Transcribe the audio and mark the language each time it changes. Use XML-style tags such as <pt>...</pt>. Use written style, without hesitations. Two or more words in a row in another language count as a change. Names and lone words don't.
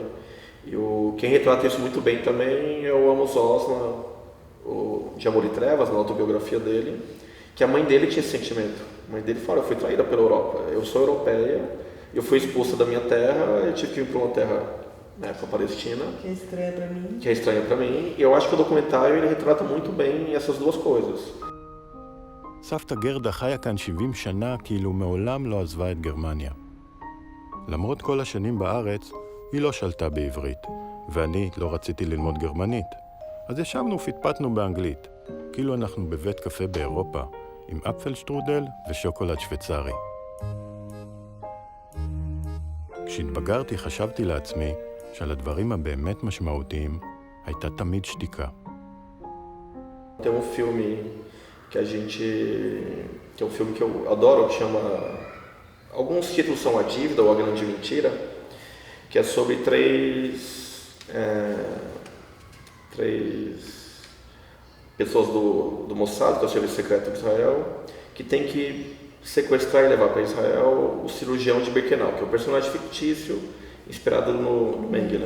<pt>E quem retrata isso muito bem também é o Amos Oz, de Amor e Trevas, na autobiografia dele, que a mãe dele tinha esse sentimento. A mãe dele fala, eu fui traída pela Europa, eu sou europeia, eu fui expulsa da minha terra, eu tive que ir para uma terra, na época, Palestina. Que é estranha para mim. E eu acho que o documentário ele retrata muito bem essas duas coisas.</pt> <he>סבתא גרדה חיה כאן 70 שנה כאילו מעולם לא עזבה את גרמניה. למרות כל השנים בארץ, היא לא שלטה בעברית, ואני לא רציתי ללמוד גרמנית. אז ישבנו ופטפטנו באנגלית, כאילו אנחנו בבית קפה באירופה, עם אפל שטרודל ושוקולד שוויצרי. כשהתבגרתי חשבתי לעצמי שעל הדברים הבאמת משמעותיים הייתה תמיד שתיקה.</he> <pt>Tem um filme que é um filme que eu adoro, que chama, alguns títulos são A Dívida ou A Grande Mentira, que é sobre três pessoas do Mossad, que é o Serviço Secreto de Israel, que tem que sequestrar e levar para Israel o cirurgião de Birkenau, que é um personagem fictício inspirado no Mengele.</pt>